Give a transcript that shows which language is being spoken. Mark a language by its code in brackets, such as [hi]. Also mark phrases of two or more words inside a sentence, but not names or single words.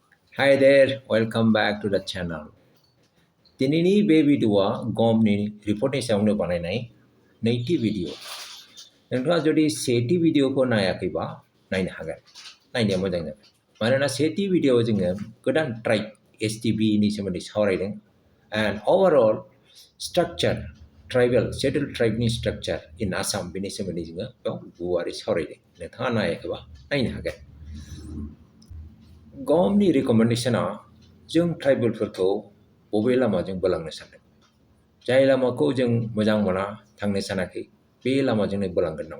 [en] Hi there, welcome back to the channel. [brx] दिनैनि बे भिडिअ'आ गमनि रिपर्टनि सायावनो बानायनाय नैथि भिडिअ'। नोंथाङा जुदि सेथि भिडिअ'खौ नायाखैबा नायनो हागोन। नायनाया मोजां जागोन। मानोना सेथि भिडिअ'आव जोङो गोदान ट्राइब STBनि सोमोन्दै सावरायदों [en] and overall structure tribal schedule [brx] ट्राइबनि [en] structure in Assam [brx] बेनि सोमोन्दै जोङो बेयाव गुवारै सावरायदों। नोंथाङा नायाखैबा नायनो हागोन। गमनि रिकमेन्डेशना जों ट्राइबेलफोरखौ बबे लामाजों बोलांनो सानदों? जाय लामाखौ जों मोजां मोना थांनो सानाखै बे लामाजोंनो बोलांगोन नामा?